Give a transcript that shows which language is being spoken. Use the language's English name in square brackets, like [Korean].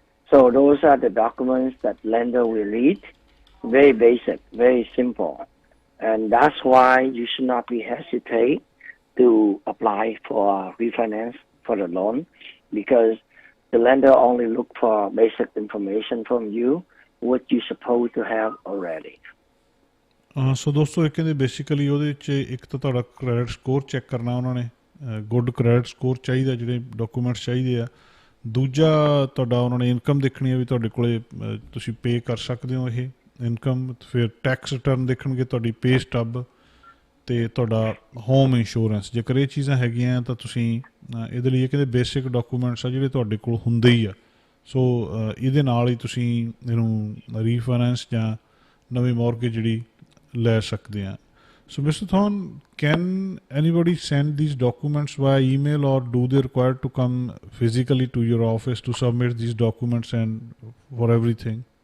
[English] So those are the documents that lender will need. Very basic, very simple. And that's why you should not be hesitate to apply for refinance for the loan, because the lender only look for basic information from you, what you're supposed to have already. [Punjabi] ਸੋ ਦੋਸਤੋ ਇਹ ਕਹਿੰਦੇ basically ਉਹਦੇ 'ਚ ਇੱਕ ਤਾਂ ਤੁਹਾਡਾ credit score check ਕਰਨਾ ਉਹਨਾਂ ਨੇ, ਗੁੱਡ ਕ੍ਰੈਡਿਟ ਸਕੋਰ ਚਾਹੀਦਾ, ਜਿਹੜੇ ਡਾਕੂਮੈਂਟਸ ਚਾਹੀਦੇ ਆ। ਦੂਜਾ ਤੁਹਾਡਾ ਉਹਨਾਂ ਨੇ ਇਨਕਮ ਦੇਖਣੀ ਹੈ ਵੀ ਤੁਹਾਡੇ ਕੋਲ ਤੁਸੀਂ ਪੇ ਕਰ ਸਕਦੇ ਹੋ ਇਹ ਇਨਕਮ। ਫਿਰ ਟੈਕਸ ਰਿਟਰਨ ਦੇਖਣਗੇ, ਤੁਹਾਡੀ ਪੇ ਸਟੱਬ, ਤੇ ਤੁਹਾਡਾ ਹੋਮ ਇੰਸ਼ੋਰੈਂਸ, ਜੇਕਰ ਇਹ ਚੀਜ਼ਾਂ ਹੈਗੀਆਂ ਤਾਂ ਤੁਸੀਂ ਇਹਦੇ ਲਈ ਇਹ ਕਹਿੰਦੇ ਬੇਸਿਕ ਡਾਕੂਮੈਂਟਸ ਆ ਜਿਹੜੇ ਤੁਹਾਡੇ ਕੋਲ ਹੁੰਦੇ ਹੀ ਆ। ਸੋ ਇਹਦੇ ਨਾਲ ਹੀ ਤੁਸੀਂ ਇਹਨੂੰ ਰੀਫਾਈਨੈਂਸ ਜਾਂ ਨਵੀਂ ਮੌਰਗੇਜ ਜਿਹੜੀ ਲੈ ਸਕਦੇ ਆ। [English] So, Mr. Thorn, can anybody send these documents via email, or do they require to come physically to your office to submit these documents and for everything?